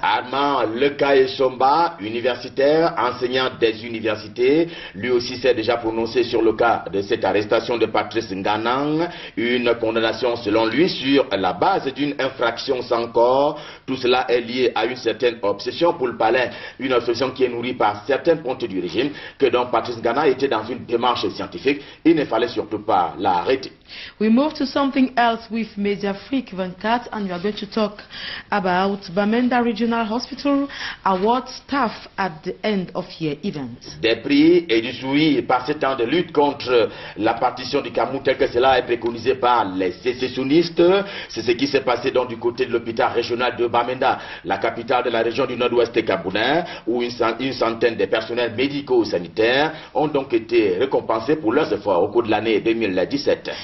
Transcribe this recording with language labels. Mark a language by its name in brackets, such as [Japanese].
[French] Armand Leka Essamba, universitaire, enseignant des universités, lui aussi s'est déjà prononcé sur le cas de cette arrestation de Patrice Nganan, une condamnation selon lui sur la base d'une infraction sans corps. Tout cela est lié à une certaine obsession pour le palais, une obsession qui est nourrie par certaines pontes du régime, que donc Patrice Nganan était dans une démarche scientifique, il ne fallait surtout pas l'arrêter. [English] We move to something else with Media Freak 24, and we are going to talk about Bamenda Regional Hospital award staff at the end of year event. [French] Des prix et du suivi par ce temps de lutte contre la partition du Cameroun tel que cela est préconisé par les sécessionnistes. C'est ce qui s'est passé donc du côté de l'hôpital régional de Bamenda, la capitale de la région du nord-ouest camerounais, où une centaine de personnels médicaux sanitaires ont donc été récompensés pour leurs efforts au cours de l'année 2017.